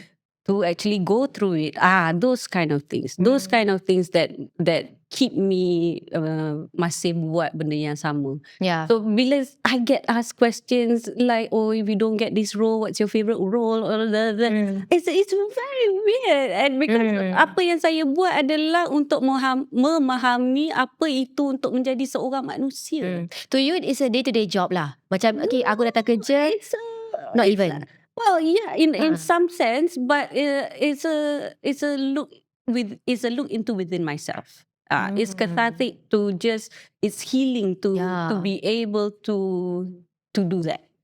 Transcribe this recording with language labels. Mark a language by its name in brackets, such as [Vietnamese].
[English] Mm. to actually go through it. Those kind of things. Those kind of things that keep me [Malay] masih buat benda yang sama. [English] Yeah. So bila I get asked questions like, oh, if you don't get this role, what's your favorite role? Or it's very weird. And because [Malay] apa yang saya buat adalah untuk memahami apa itu untuk menjadi seorang manusia. [English] To you, it's a day-to-day job lah. [Malay] Macam, okay, aku datang kerja, [English] not even. Well, yeah, in some sense, but it's a look into within myself. It's cathartic to it's healing to be able to do that.